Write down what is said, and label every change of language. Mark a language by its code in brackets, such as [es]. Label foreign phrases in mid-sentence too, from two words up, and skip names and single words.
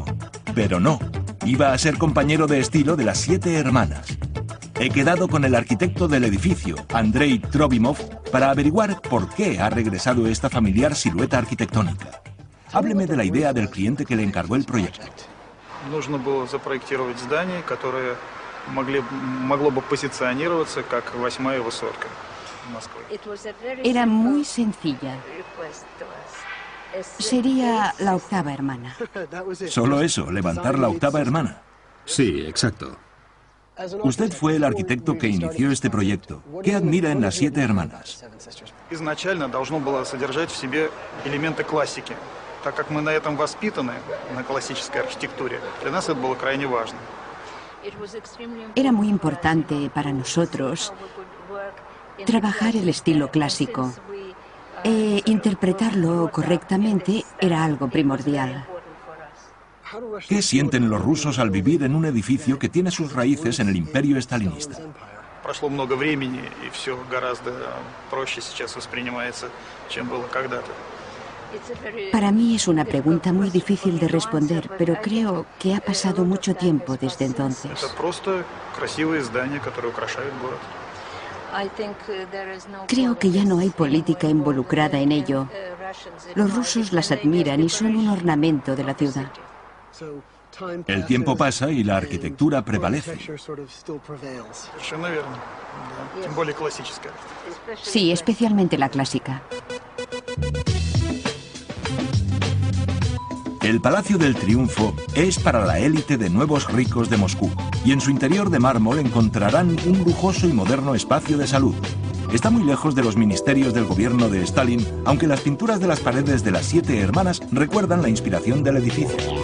[es] Pero no, iba a ser compañero de estilo de las 7 hermanas. He quedado con el arquitecto del edificio, Andrei Trofimov, para averiguar por qué ha regresado esta familiar silueta arquitectónica. Hábleme de la idea del cliente que le encargó el proyecto. [ru] Нужно было запроектировать здание, которое могло бы позиционироваться как 8-я высотка Москвы. [es] Era muy sencilla. Sería la octava hermana. Solo eso, levantar la octava hermana. Sí, exacto. Usted fue el arquitecto que inició este proyecto. ¿Qué admira en las 7 hermanas? [ru] Изначально должно было содержать в себе элементы классики. Так как мы на этом воспитаны, на классической архитектуре, для нас это было крайне важно. [es] Era muy importante para nosotros trabajar el estilo clásico. Interpretarlo correctamente era algo primordial. ¿Qué sienten los rusos al vivir en un edificio que tiene sus raíces en el imperio estalinista? [ru] Прошло много времени, и все гораздо проще сейчас воспринимается, чем было когда-то. [es] Para mí es una pregunta muy difícil de responder, pero creo que ha pasado mucho tiempo desde entonces. [ru] Это просто красивые здания, которые украшают город. [es] Creo que ya no hay política involucrada en ello. Los rusos las admiran y son un ornamento de la ciudad. El tiempo pasa y la arquitectura prevalece. [ru] Совершенно верно. Да. Тем более классическая. [es] Sí, especialmente la clásica. El Palacio del Triunfo es para la élite de nuevos ricos de Moscú, y en su interior de mármol encontrarán un lujoso y moderno espacio de salud. Está muy lejos de los ministerios del gobierno de Stalin, aunque las pinturas de las paredes de las 7 hermanas recuerdan la inspiración del edificio.